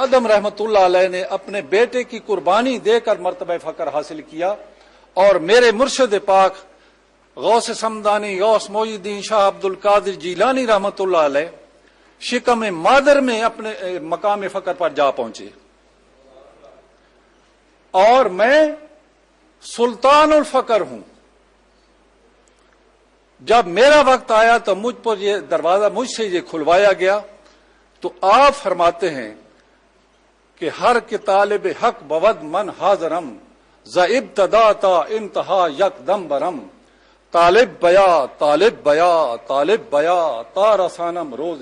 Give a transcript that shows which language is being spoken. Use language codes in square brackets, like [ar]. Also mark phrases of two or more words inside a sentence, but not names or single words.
[ur] ادم [ar] رحمت اللہ علیہ [ur] نے اپنے بیٹے کی قربانی دے کر مرتبہ فقر حاصل کیا، اور میرے مرشد پاک غوث سمدانی غوث محی الدین شاہ عبد القادر جیلانی [ar] رحمت اللہ علیہ [ur] شکم مادر میں اپنے مقام فقر پر جا پہنچے، اور میں سلطان الفقر ہوں۔ جب میرا وقت آیا تو مجھ پر یہ دروازہ مجھ سے یہ کھلوایا گیا۔ تو آپ فرماتے ہیں کہ [fa] ہر کے طالب حق بود من حاضرم ز ابتدا تا انتہا یک دم برم، طالب بیا طالب بیا طالب بیا تا رسانم روز